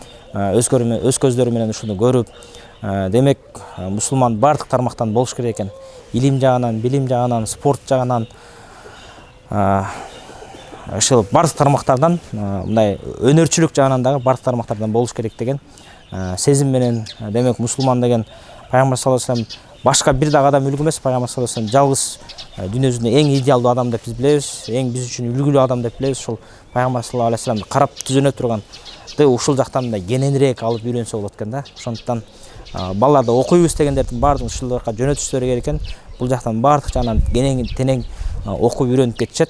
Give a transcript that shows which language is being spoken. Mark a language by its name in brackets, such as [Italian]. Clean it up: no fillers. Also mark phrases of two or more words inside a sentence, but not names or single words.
[Kyrgyz] Дааватчылар келип өз көздөрү менен ушуну көрүп, Демек, мусулман бардык тармактан болуш керек экен. Илим жагынан, билим жагынан, спорт жагынан, ошол бардык тармактардан, мындай өнөрчүлүк жагынан дагы бардык тармактардан болуш керек деген сезим менен, демек мусулман деген Пайгамбар [Arabic] صلى الله عليه وسلم [Kyrgyz] башка бир дагы адам үлгү эмес. Пайгамбар [Arabic] صلى الله عليه وسلم [Kyrgyz] жалгыз дүйнө жүзүндө эң идеалдуу адам деп биз билебиз, эң биз үчүн үлгүлүү адам деп билебиз. Ошол Пайгамбар [Arabic] صلى الله عليه وسلم [Kyrgyz] карап түзөнө турган ушул жактан мындай кененирээк алып үйрөнсө болот экен да. Ошондуктан балаларды окуйбуз дегендердин баардыгын ушул жака жөнөтүштөрү керек экен. Бул жактан баардык жагынан кенен окуп үйрөнүп кетишет.